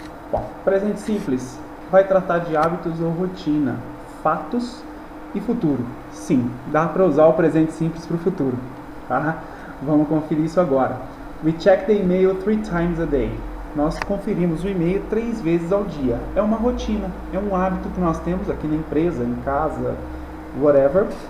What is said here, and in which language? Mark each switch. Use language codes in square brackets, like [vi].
[pt] Bom, presente simples vai tratar de hábitos ou rotina, fatos e futuro. Sim, dá para usar o presente simples para o futuro, tá? Vamos conferir isso agora. [en] We check the email 3 times a day. [pt] Nós conferimos o e-mail 3 vezes ao dia. É uma rotina, é um hábito que nós temos aqui na empresa, em casa, whatever.